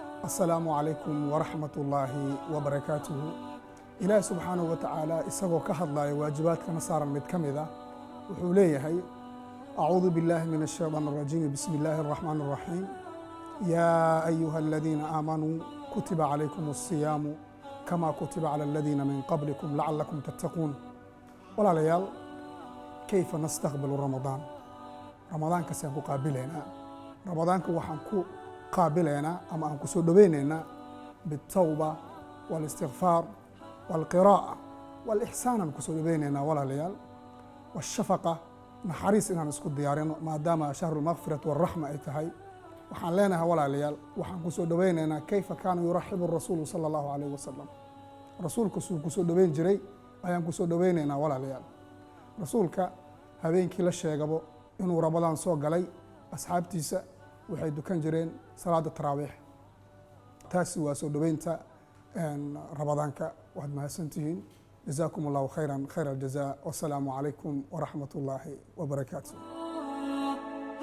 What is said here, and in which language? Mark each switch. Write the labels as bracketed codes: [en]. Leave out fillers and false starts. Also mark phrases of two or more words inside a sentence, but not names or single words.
[ar] السلام عليكم ورحمة الله وبركاته. إلهي سبحانه وتعالى [so] إسagoo ka hadlaya waajibaadkana saaran mid ka mid ah wuxuu leeyahay [ar] أعوذ بالله من الشيطان الرجيم بسم الله الرحمن الرحيم يا أيها الذين آمنوا كتب عليكم الصيام كما كتب على الذين من قبلكم لعلكم تتقون. walaalayaal كيف نستقبل رمضان؟ [so] ramadaanka saan ku qaabilaynaa ramadaanka waxaan ku qaabilaynaa ama aan ku soo dhaweynaynaa [ar] بالتوبة والاستغفار والقراءة والإحسان [so] aan ku soo dhaweynaynaa walaalayaal والشفقة naxariis inaan isku diyaarino maadaama [ar] شهر المغفرة والرحمة [so] ay tahay waxaan leenahay walaalayaal waxaan ku soo dhaweynaynaa [ar] كيف كان يرحب الرسول صلى الله عليه وسلم [so] rasuulku suu ku soo dhaweyn jiray ayaan ku soo dhaweynaynaa walaalayaal rasuulka habeenkii la sheegabo inuu ramadaan soo galay asxaabtiisa waxay dukan jireen salaada taraawiix taasi waa soo dhaweynta ramadaanka waad mahadsantihiin [ar] جزاكم الله خيرا خير الجزاء والسلام عليكم ورحمة الله وبركاته.